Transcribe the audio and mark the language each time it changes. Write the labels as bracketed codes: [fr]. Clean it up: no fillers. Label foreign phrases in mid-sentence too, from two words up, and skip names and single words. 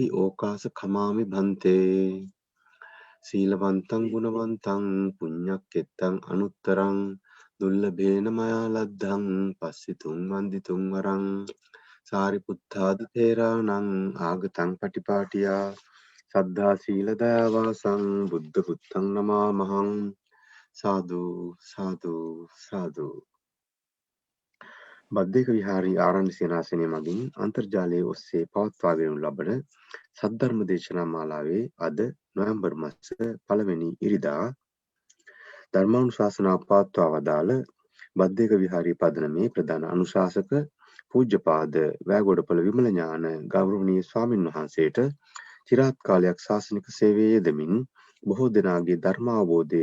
[pi] ඕකාස කමාමි භන්තේ සීලවන්තං ගුණවන්තං පුඤ්ඤක්කෙත්තං අනුත්තරං දුල්ලභේන මයා ලද්ධං පස්සිතුං වන්දිතුං වරං සාරිපුත්තාදි තේරාණං ආගතං පටිපාටියා සද්ධා සීල දයාවාසං බුද්ධ පුත්තං නමාමහං සාදු සාදු සාදු [si] බද්දේක විහාරී ආරණ්‍ය සේනාසනය මගින් අන්තර්ජාලය ඔස්සේ පවත්වාගෙන ලබන සද්ධර්ම දේශනා මාලාවේ අද නොවැම්බර් මාස 1 වෙනි ඉරිදා ධර්මානුශාසනා පවත්වා වදාළ බද්දේක විහාරී පදනමේ ප්‍රධාන අනුශාසක පූජ්‍යපාද වැගොඩපළ විමල ඥාන ගෞරවනීය ස්වාමින් වහන්සේට চিරාත් කාලයක් ශාසනික සේවයේ යෙදමින් බොහෝ දෙනාගේ ධර්මාවබෝධය